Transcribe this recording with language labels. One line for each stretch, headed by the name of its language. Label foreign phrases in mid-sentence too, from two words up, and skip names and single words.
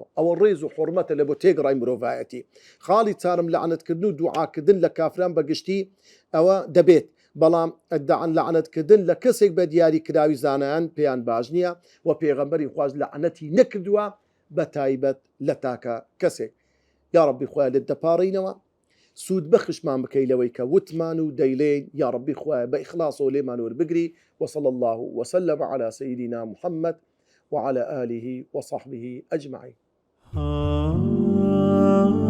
Central Kurdish: ئەوە ڕێز و حورمەتە لە بۆ تێگڕای مرۆڤایەتی. خاڵی چارم لەعنەتکردن و دوعاکردن لە کافران بەگشتی ئەوە دەبێت، بەڵام لەعنەتکردن لە کەسێک بە دیاری کراوی زانایان پێیان باش نییە و پێغەمبەری خواز لەعنەتی نەکردووە بە تایبەت لە تاکە کەسێک. یا ڕەبی خۆیان لێت دەپاڕینەوە، سوود بەخشمان بکەی لەوەی کە وتمان و دەیلێن. یا ڕەبی خۆیان بە ئیخلاصەوە لێمان وەربگری.
Arabic: وصلى الله وسلم على سيدنا محمد وعلى آله وصحبه أجمعين.